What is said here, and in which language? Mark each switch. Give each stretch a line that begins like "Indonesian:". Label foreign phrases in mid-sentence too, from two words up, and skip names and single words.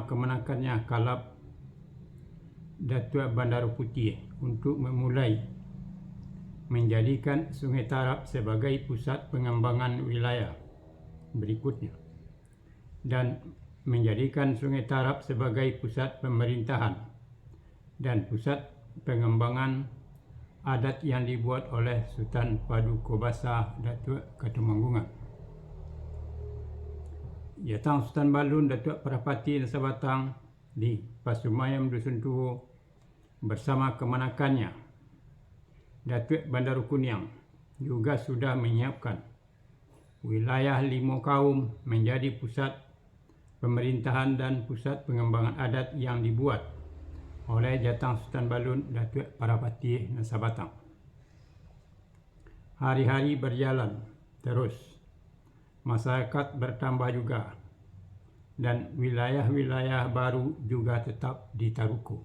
Indonesian: kemenakannya Kalap Datuk Bandar Putih untuk memulai menjadikan Sungai Tarap sebagai pusat pengembangan wilayah berikutnya, dan menjadikan Sungai Tarap sebagai pusat pemerintahan dan pusat pengembangan adat yang dibuat oleh Sultan Paduka Besar Datuk Ketumanggungan. Jatang Sultan Balun Datuk Parapati Nasabatang di Pasumayam Dusun Tuo bersama kemenakannya Datuk Bandar Kuniang juga sudah menyiapkan wilayah Limo Kaum menjadi pusat pemerintahan dan pusat pengembangan adat yang dibuat oleh Jatang Sultan Balun Datuk Parapati Nasabatang. Hari-hari berjalan terus, masyarakat bertambah juga, dan wilayah-wilayah baru juga tetap ditaruku.